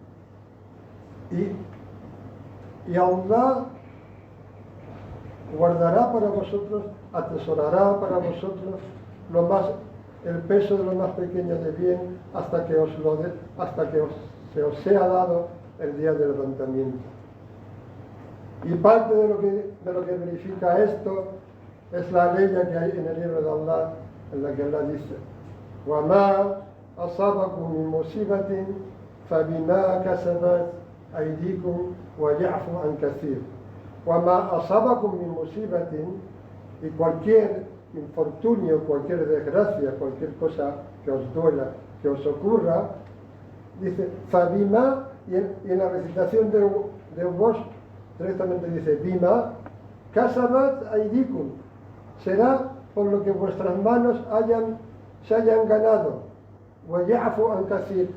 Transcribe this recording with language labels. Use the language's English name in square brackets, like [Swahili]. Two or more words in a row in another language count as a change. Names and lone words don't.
[Spanish] Y Allah guardará para vosotros, atesorará para vosotros el peso de lo más pequeño de bien hasta que se os sea dado el día del levantamiento. Y parte de lo que verifica esto es la ley que hay en el libro de Allah, en la que Allah dice, [Arabic] وَمَا أَصَابَكُم مِّن مُّصِيبَةٍ فَبِمَا كَسَبَتْ أَيْدِيكُمْ وَيَعْفُو عَن كَثِيرٍ. وَمَا أَصَابَكُم مِّن مُّصِيبَةٍ, [Spanish] y cualquier infortunio, cualquier desgracia, cualquier cosa que os duela, que os ocurra, dice, Fabima, y en la recitación de Bosch directamente dice, [Arabic] بما كسبت أيديكم, [Spanish] será por lo que vuestras manos se hayan ganado, [Arabic] ويعفو عن كثير,